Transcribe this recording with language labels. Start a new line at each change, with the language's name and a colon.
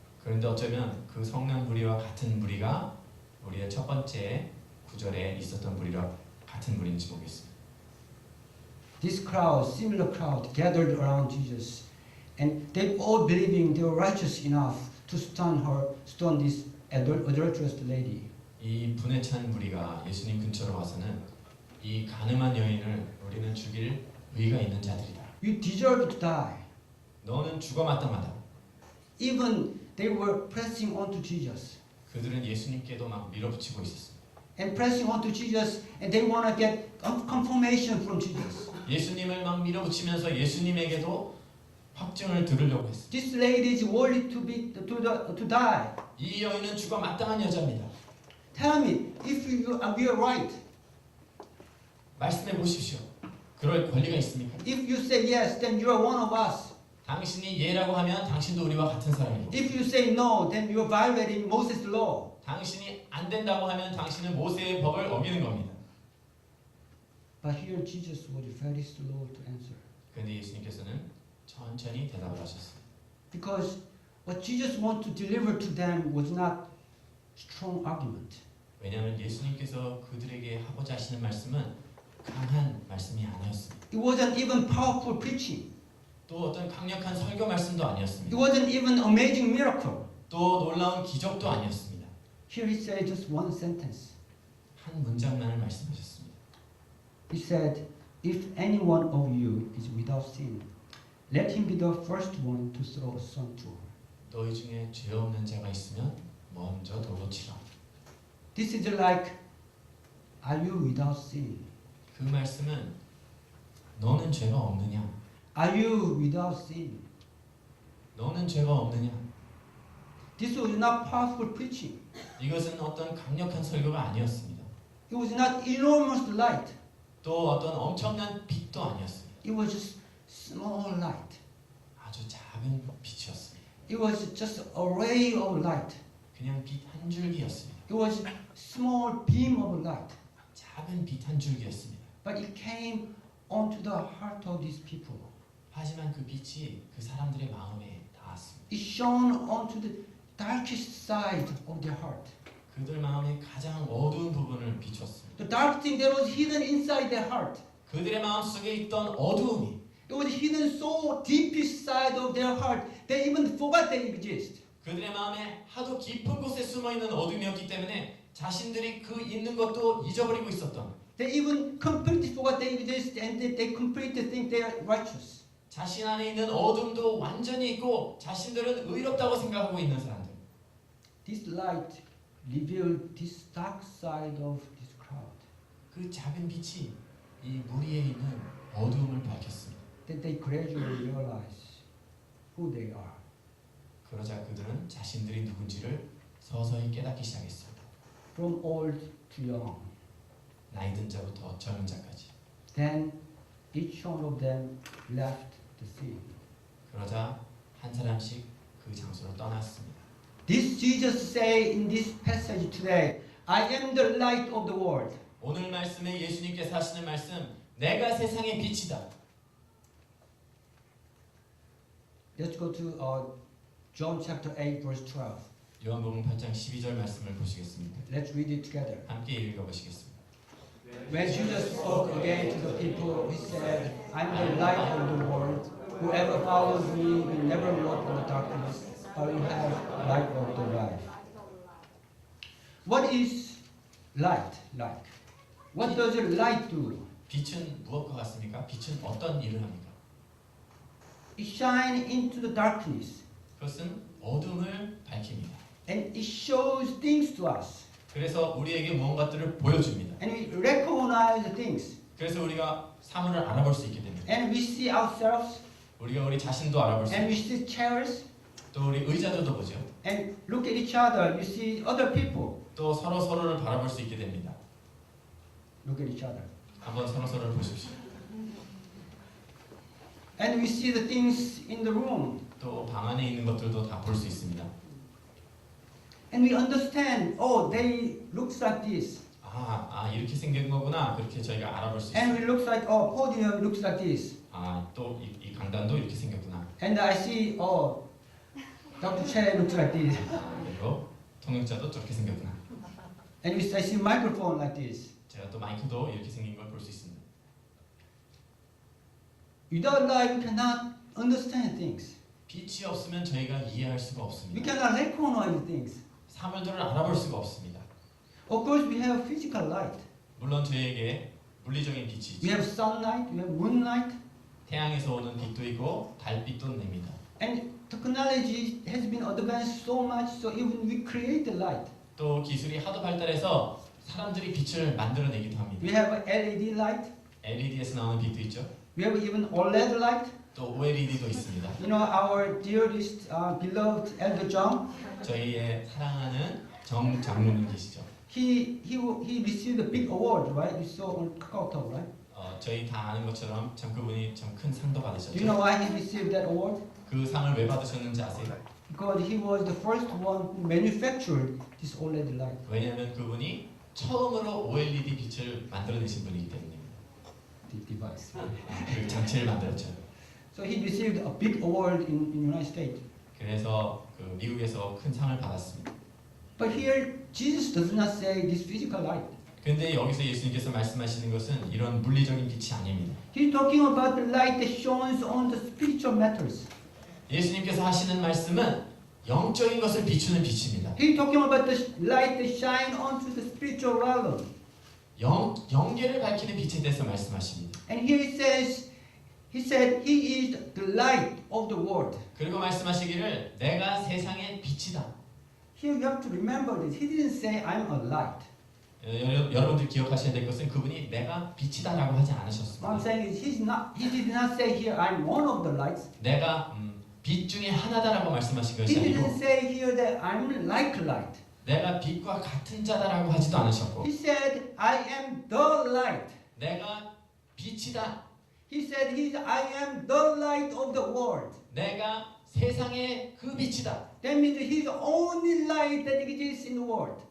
Korean: 그런데 어쩌면 그 성난 무리와 같은 무리가 우리의 첫 번째 구절에 있었던 무리와 같은 무리인지 모르겠습니다.
English: This crowd, similar crowd, gathered around Jesus, and they all believing they were righteous enough to stone this adulterous lady.
Korean: 이 분에 찬 무리가 예수님 근처로 와서는 이 가늠한 여인을 우리는 죽일 의가 있는 자들이다.
English: You deserve to die.
Korean: 너는 죽어 마땅하다.
English: Even they were pressing on to Jesus.
Korean: 그들은 예수님께도 막 밀어붙이고 있었습니다.
English: And pressing on to Jesus, and they want to get confirmation from Jesus.
Korean: 예수님을 막 밀어붙이면서 예수님에게도 확증을 들으려고 했습니다.
English: This lady is worthy to die.
Korean: 이 여인은 죽어 마땅한 여자입니다.
English: Tell me, if we are right,
Korean: 말씀해 보십시오. 그럴 권리가 있습니까?
English: if you say yes, then you are one of us.
Korean: 당신이 예라고 하면 당신도 우리와 같은 사람이고
English: If you say no, then you are violating Moses' law.
Korean: 당신이 안 된다고 하면 당신은 모세의 법을 어기는 겁니다.
English: But here Jesus was very slow to answer.
Korean: 그런데 예수님께서는 천천히 대답을 하셨습니다.
English: Because what Jesus wanted to deliver to them was not strong argument.
Korean: 왜냐하면 예수님께서 그들에게 하고자 하시는 말씀은 강한 말씀이 아니었습니다.
English: It wasn't even powerful preaching.
Korean: 또 어떤 강력한 설교 말씀도
English: It
Korean: 아니었습니다.
English: wasn't even amazing miracle.
Korean: 또 놀라운 기적도 아니었습니다.
English: Here he said just one sentence.
Korean: 한 문장만을 말씀하셨습니다.
English: He said, if any one of you is without sin, let him be the first one to throw a stone to her.
Korean: 너희 중에 죄 없는 자가 있으면 먼저 돌로 치라.
English: This is like, are you without sin?
Korean: 그 말씀은 너는 죄가 없느냐?
English: Are you without sin?
Korean: 너는 죄가 없느냐?
English: This was not powerful preaching.
Korean: 이것은 어떤 강력한 설교가 아니었습니다.
English: It was not enormous light.
Korean: 또 어떤 엄청난 빛도 아니었습니다.
English: It was just small light.
Korean: 아주 작은 빛이었습니다.
English: It was just a ray of light.
Korean: 그냥 빛 한 줄기였습니다.
English: It was small beam of light.
Korean: 작은 빛 한 줄기였습니다.
English: But it came onto the heart of these people.
Korean: 하지만 그 빛이 그 사람들의 마음에 닿았습니다.
English: It shone onto the darkest side of their heart.
Korean: 그들 마음의 가장 어두운 부분을 비추었습니다.
English: The dark thing that was hidden inside their heart.
Korean: 그들의 마음 속에 있던 어두움이
English: It was hidden so deepest side of their heart they even forgot they exist.
Korean: 그들의 마음에 하도 깊은 곳에 숨어있는 어둠이었기 때문에 자신들이 그 있는 것도 잊어버리고 있었던
English: They even completely forgot they exist and they completely think they are righteous.
Korean: 자신 안에 있는 어둠도 완전히 있고 자신들은 의롭다고 생각하고 있는 사람들.
English: This light revealed this dark side of this crowd.
Korean: 그 작은 빛이 이 무리에 있는 어두움을 밝혔습니다.
English: That they gradually realize who they are.
Korean: 그러자 그들은 자신들이 누군지를 서서히 깨닫기 시작했습니다.
English: From old to young.
Korean: 나이 든 자부터 젊은 자까지.
English: Then each one of them left the scene.
Korean: 그러자 한 사람씩 그 장소를 떠났습니다.
English: This Jesus say in this passage today, I am the light of the world.
Korean: 오늘 말씀에 예수님께서 하시는 말씀, 내가 세상의 빛이다.
English: Let's go to John chapter 8 verse 12.
Korean: 요한복음 8장 12절 말씀을 보시겠습니다.
English: Let's read it together.
Korean: 함께 읽어보시겠습니다.
English: When Jesus spoke again to the people, he said, I am the light of the world. Whoever follows me will never walk in the darkness, but will have light of the life. What is light like? What does light do?
Korean: 빛은 무엇과 같습니까? 빛은 어떤 일을 합니까?
English: It shines into the darkness
Korean: 그것은 어둠을 밝힙니다.
English: and it shows things to us.
Korean: 그래서 우리에게 무언가들을 보여줍니다.
English: And we recognize the things.
Korean: 그래서 우리가 사물을 알아볼 수 있게 됩니다.
English: And we see ourselves
Korean: 우리가 우리 자신도 알아볼 수
English: and
Korean: 있고
English: we see chairs
Korean: 또 우리 의자들도 보죠.
English: and look at each other. You see other people.
Korean: 또 서로 서로를 바라볼 수 있게 됩니다.
English: Look at each other.
Korean: 한번 서로 서로를 보십시오.
English: And we see the things in the room.
Korean: 또 방 안에 있는 것들도 다 볼 수 있습니다.
English: And we understand, oh, they looks like this.
Korean: 이렇게 생긴 거구나. 그렇게 저희가 알아볼 수
English: And
Korean: 있습니다.
English: we looks like, oh, podium looks like this.
Korean: 또 이 강단도 이렇게 생겼구나.
English: And I see, oh, Dr. Che looks like this.
Korean: 그리고 통역자도 저렇게 생겼구나.
English: And I see microphone like this.
Korean: 제가 또 마이크도 이렇게 생긴 걸 볼 수 있습니다.
English: Without light, we cannot understand things.
Korean: 빛이 없으면 저희가 이해할 수가
English: We
Korean: 없습니다.
English: cannot recognize things.
Korean: 사물들을 알아볼 수가 없습니다.
English: Of course, we have physical light.
Korean: 물론 저희에게 물리적인 빛이
English: We
Korean: 있죠.
English: have sunlight, we have moonlight,
Korean: 태양에서 오는 빛도 있고 달빛도 냅니다.
English: and technology has been advanced so much, so even we create the light.
Korean: 또 기술이 하도 발달해서 사람들이 빛을 만들어내기도 합니다.
English: We have LED light,
Korean: LED에서 나오는 빛도 있죠.
English: we have even OLED light.
Korean: 또 OLED도 있습니다.
English: You know, our dearest, beloved Elder John,
Korean: 저희의 사랑하는 정 장로님이시죠.
English: he received a big award, right? You saw on KakaoTalk, right?
Korean: 저희 다 아는 것처럼 참 그분이 참 큰 상도
English: Do you
Korean: 받으셨죠.
English: know why he received that award?
Korean: 그 상을 왜 받으셨는지 아세요?
English: Because he was the first one who manufactured this OLED light.
Korean: 왜냐하면 그분이 처음으로 OLED 빛을 만들어내신 분이기 때문입니다.
English: The device.
Korean: 그 장치를 만들었죠.
English: So he received a big award in United States.
Korean: 그래서 그 미국에서 큰 상을 받았습니다.
English: But here Jesus does not say this physical light.
Korean: 근데 여기서 예수님께서 말씀하시는 것은 이런 물리적인 빛이 아닙니다.
English: He's talking about the light that shines on the spiritual matters.
Korean: 예수님께서 하시는 말씀은 영적인 것을 비추는 빛입니다.
English: He's talking about the light that shines onto the spiritual realm.
Korean: 영계를 밝히는 빛에 대해서 말씀하십니다.
English: And here he says, he said, he is the light of the world.
Korean: 그리고 말씀하시기를 내가 세상의 빛이다.
English: Here you have to remember this. He didn't say, I'm a light.
Korean: 여러분들 기억하셔야 될 것은 그분이 내가 빛이다라고 하지
English: What I'm
Korean: 않으셨습니다.
English: saying is, he did not say here, I'm one of the lights.
Korean: 내가 빛 중에 하나다라고 말씀하신 것이
English: He didn't
Korean: 아니고
English: say here that I'm like light.
Korean: 내가 빛과 같은 자다라고 하지도 않으셨고
English: He said, I am the light.
Korean: 내가 빛이다.
English: He said, I am the light of the world.
Korean: 내가 세상의 그 빛이다.
English: That means he's the only light that exists in the world.